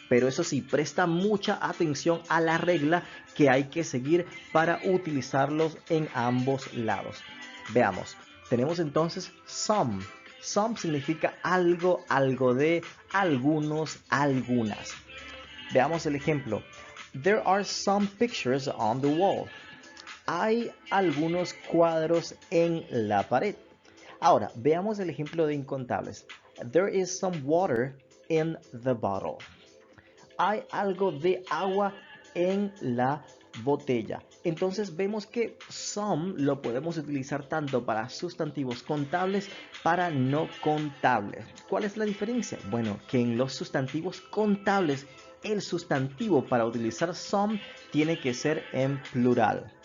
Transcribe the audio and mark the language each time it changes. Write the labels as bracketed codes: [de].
[es] Pero eso sí, presta mucha atención a la regla que hay que seguir para utilizarlos en ambos lados. Veamos, tenemos entonces some. Some significa algo, algo de, algunos, algunas. Veamos el ejemplo. [en] There are some pictures on the wall. [es] Hay algunos cuadros en la pared. Ahora, veamos el ejemplo de incontables. [en] There is some water in the bottle. [es] Hay algo de agua en la botella. Entonces vemos que some lo podemos utilizar tanto para sustantivos contables para no contables. ¿Cuál es la diferencia? Bueno, que en los sustantivos contables el sustantivo para utilizar some tiene que ser en plural.